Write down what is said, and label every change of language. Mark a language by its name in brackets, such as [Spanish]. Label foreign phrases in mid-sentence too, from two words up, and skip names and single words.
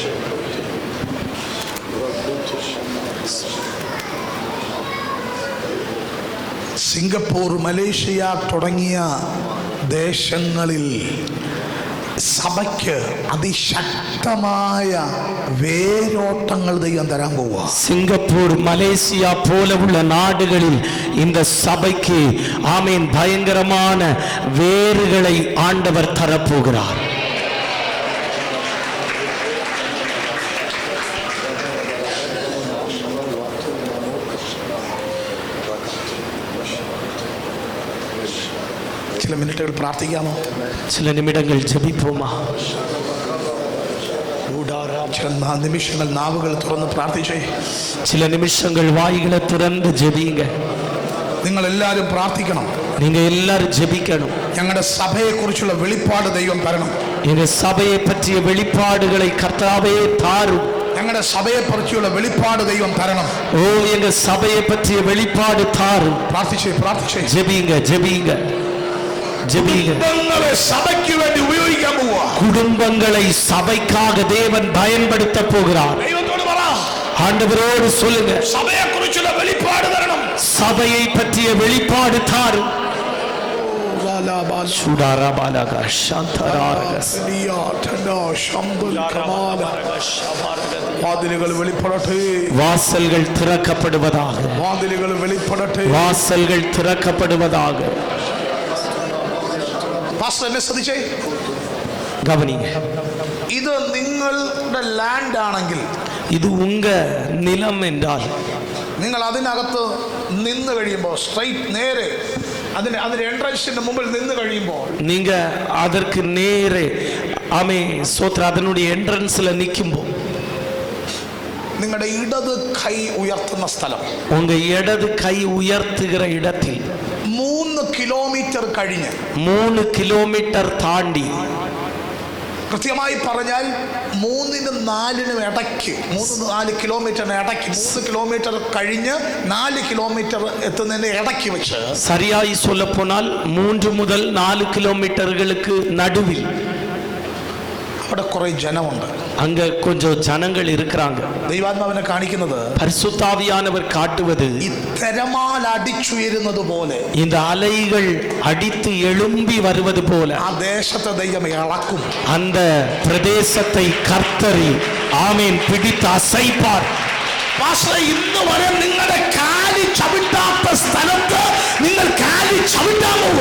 [Malayalam] സിംഗപ്പൂർ, മലേഷ്യ തുടങ്ങിയ ദേശങ്ങളിൽ സഭയ്ക്ക് അതിശക്തമായ വേരോട്ടങ്ങൾ ദൈവം തരാൻ പോവുക. [Tamil] சிங்கப்பூர், மலேசியா போல உள்ள நாடுகளில் இந்த சபைக்கு ஆமென் பயங்கரமான வேர்களை ஆண்டவர் தரப்போகிறார். [Malayalam] ചില മിനിറ്റുകൾ പ്രാർത്ഥിക്കാമോ? [Tamil] சில நிமிடங்கள் ஜெபிப்போமா? [Malayalam] ചില നിമിഷങ്ങൾ നാവുകൾ തുറന്ന് പ്രാർത്ഥിച്ചേ. [Tamil] சில நிமிஷங்கள் வாய்களை திறந்து ஜெபிங்க. [Malayalam] നിങ്ങൾ എല്ലാവരും പ്രാർത്ഥിക്കണം. [Tamil] நீங்க எல்லாரும் ஜெபிக்கணும். [Malayalam] ഞങ്ങളുടെ സഭയെ കുറിച്ചുള്ള വെളിപ്പാട് ദൈവം തരണം. [Tamil] எங்க சபையை பற்றிய வெளிப்பாடுகளை கர்த்தாவே தாரும். [Malayalam] ഞങ്ങളുടെ സഭയെ കുറിച്ചുള്ള വെളിപ്പാട് ദൈവം തരണം. [Tamil] ஓ எங்க சபையை பற்றிய வெளிப்பாடு தாரும். [Malayalam] പ്രാർത്ഥിച്ചേ, പ്രാർത്ഥിച്ചേ. [Tamil] ஜெபிங்க, ஜெபிங்க, ஜெபிங்க. [Malayalam] കുടുംബങ്ങളെ സഭയ്ക്ക് വേണ്ടി ഉപയോഗിക്കാൻ പോവുക. [Tamil] குடும்பங்களை சபைக்காக தேவன் பயன்படுத்த போகிறார். [Malayalam] ദൈവത്തോട് പറ, [Tamil] ஆண்டவரோடு சொல்லுங்க, [Malayalam] സഭയെ കുറിച്ചുള്ള വെളിപ്പാട് തരണം. [Tamil] சபையை பற்றிய வெளிப்பாடு தாரும். சுடாரபாலக சாந்தராரகஸ் [Malayalam] വാതിലുകൾ വെളിപ്പെടട്ടെ. [Tamil] வாசல்கள் திறக்கப்படுவதாக. [Malayalam] വാതിലുകൾ വെളിപ്പെടട്ടെ. [Tamil] வாசல்கள் திறக்கப்படுவதாக. [Malayalam] പാസ്റ്റർ എന്നെ ശ്രദ്ധിച്ചേ. [Tamil] கவனிங்க, [Malayalam] ഇത് നിങ്ങളുടെ ലാൻഡ് ആണെങ്കിൽ, [Tamil] இது உங்க நிலம் என்றால் [Malayalam] നിങ്ങൾ അതിനകത്ത് നിന്ന് കഴിയുമ്പോൾ സ്ട്രൈറ്റ് നേരെ അതിന് എൻട്രൻസിന്റെ മുമ്പിൽ നിന്ന് കഴിയുമ്പോൾ [Tamil] நீங்க அதற்கு நேரே ஆமே சோத்ரா அதனுடைய என்ட்ரன்ஸ்ல நிக்கும்போ [Malayalam] നിങ്ങളുടെ ഇടത് കൈ ഉയർത്തുന്ന സ്ഥലം, [Tamil] உங்க இடது கை உயர்த்துகிற இடத்தில் [Malayalam] 3 കിലോമീറ്റർ കഴിഞ്ഞ് 3 കിലോമീറ്റർ താണ്ടി, കൃത്യമായി പറഞ്ഞാൽ 3-നും 4-നും ഇടയ്ക്ക്, 3-4 കിലോമീറ്ററിന് ഇടയ്ക്ക്, 3 കിലോമീറ്റർ കഴിഞ്ഞ് 4 കിലോമീറ്റർ എത്തുന്നതിന് ഇടയ്ക്ക് വെച്ച്, [Tamil] சரியாய் சொல்ல போனால் 3 முதல் 4 கிலோமீட்டர்களுக்கு நடுவில் [Malayalam] അവിടെ കുറെ ജനമുണ്ട്. [Tamil] அங்க கொஞ்சம் ஜனங்கள் இருக்கிறாங்க. [Malayalam] ദൈവാത്മാവിനെ കാണിക്കുന്നത് [Tamil] பரிசுத்தாவியானவர் காட்டுவது [Malayalam] ഈ തിരമാല അടിച്ചുയരുന്നത് പോലെ, [Tamil] இந்த அலைகள் அடித்து எழும்பி வருவது போல [Malayalam] ആ ദേശത്തെ ദൈവം ഇളക്കും. [Tamil] அந்த பிரதேசத்தை கர்த்தர் ஆமென் பிடித்து அசைப்பார். [Malayalam] പാസ്റ്റർ, ഇന്ന് വരെ നിങ്ങളുടെ കാലി ചവിട്ടാത്ത സ്ഥലത്ത് നിങ്ങൾ കാലി ചവിട്ടാൻ പോവുക.